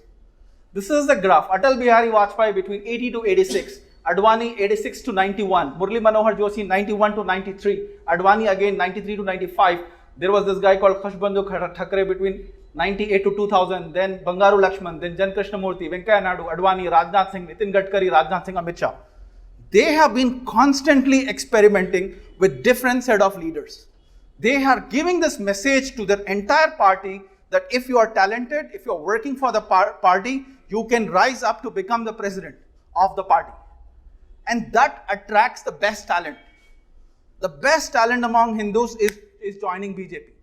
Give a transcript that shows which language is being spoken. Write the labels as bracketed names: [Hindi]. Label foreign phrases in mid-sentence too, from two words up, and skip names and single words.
[English] This is the graph. Atal Bihari Vajpayee between 80 to 86. Advani 86 to 91. Murli Manohar Joshi 91 to 93. Advani again 93 to 95. There was this guy called Khashbandhu Thakre between 98 to 2000. Then Bangaru Lakshman. Then Jan Krishnamurthy, Venkaiah Naidu, Advani, Rajnath Singh, Nitin Gadkari, Rajnath Singh, Amit Shah. They have been constantly experimenting with different set of leaders. They are giving this message to their entire party that if you are talented, if you are working for the party, you can rise up to become the president of the party. And that attracts the best talent. The best talent among Hindus is joining BJP.